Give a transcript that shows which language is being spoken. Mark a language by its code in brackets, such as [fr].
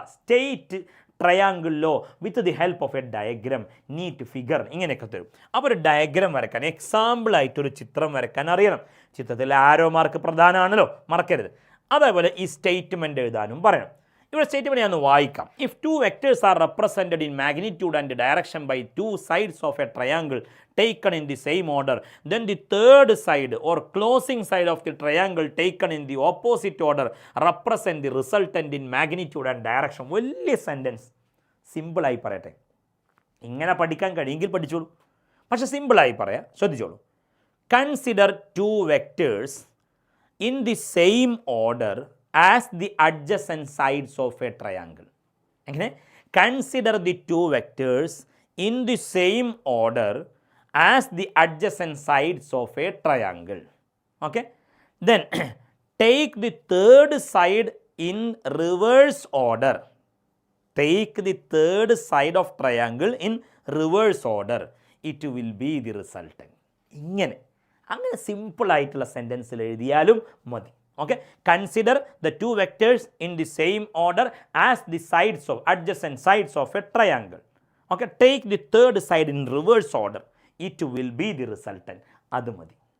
[en] state ട്രയാങ്കിളിലോ with the help of a diagram, neat figure, [ml] ഇങ്ങനെയൊക്കെ തരും. അപ്പോൾ ഒരു ഡയഗ്രം വരയ്ക്കാൻ, എക്സാമ്പിളായിട്ടൊരു ചിത്രം വരയ്ക്കാൻ അറിയണം. ചിത്രത്തിൽ ആരോ മാർക്ക് പ്രധാനമാണല്ലോ, മറക്കരുത്. അതേപോലെ ഈ സ്റ്റേറ്റ്മെൻറ്റ് എഴുതാനും പറയണം. ഇവിടെ സ്റ്റേറ്റ്മെൻറ്റ് ഞാൻ ഒന്ന് വായിക്കാം. [en] If two vectors are represented in magnitude and direction by two sides of a triangle taken in the same order, then the third side or closing side of the triangle taken in the opposite order represent the resultant in magnitude and direction. [ml] വലിയ sentence. സിമ്പിളായി പറയട്ടെ. ഇങ്ങനെ പഠിക്കാൻ കഴിയുമെങ്കിൽ പഠിച്ചോളൂ, പക്ഷെ സിമ്പിളായി പറയാം, ശ്രദ്ധിച്ചോളൂ. [en] Consider two vectors in the same order as the adjacent sides of a triangle. [ml] എങ്ങനെ? [en] Consider the two vectors in the same order as the adjacent sides of a triangle. Okay, then take the third side in reverse order. Take the third side of triangle in reverse order. It will be the resultant. [ml] അങ്ങനെ simple ആയിട്ടുള്ള സെൻറ്റൻസിൽ എഴുതിയാലും മതി. [en] Okay, consider the two vectors in the same order as the sides of adjacent sides of a triangle. Okay, take the third side in reverse order. It will be the resultant. [ml] അത് മതി.